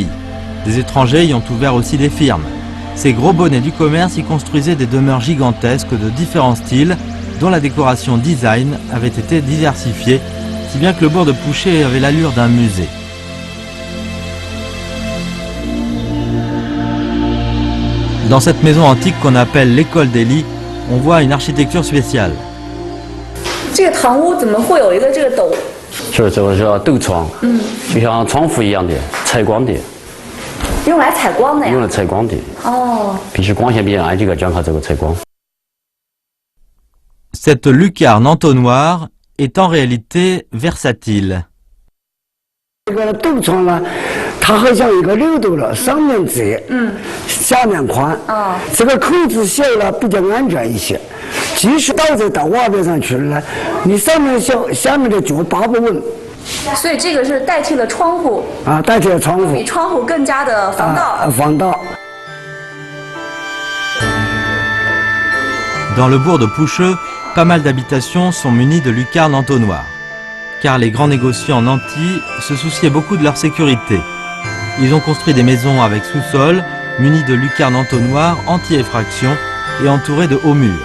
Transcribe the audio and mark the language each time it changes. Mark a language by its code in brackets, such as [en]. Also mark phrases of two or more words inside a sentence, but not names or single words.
[fr] Des étrangers y ont ouvert aussi des firmes. Ces gros bonnets du commerce y construisaient des demeures gigantesques de différents styles dont la décoration design avait été diversifiée, si bien que le bourg de Poucheux avait l'allure d'un musée. Dans cette maison antique qu'on appelle l'école des Li, on voit une architecture spéciale. [zh] 这个堂屋怎么会有一个这个斗？是这个叫斗窗，就像窗户一样的采光的，用来采光的呀。用来采光的。必须光线比较暗，就要讲它这个采光。 [fr] Cette lucarne entonnoir est en réalité versatile. [zh] 这个斗床呢，它好像一个漏斗了，上面窄，下面宽。这个口子小了比较安全一些。即使倒着到瓦边上去了呢，你上面小，下面的脚扒不稳。所以这个是代替了窗户啊，代替了窗户，比窗户更加的防盗。防盗。 [fr] Dans le bourg de Poucheux, pas mal d'habitations sont munies de lucarnes entonnoirs, car les grands négociants nantis se souciaient beaucoup de leur sécurité. Ils ont construit des maisons avec sous-sol, munies de lucarnes entonnoirs anti-effraction et entourées de hauts murs.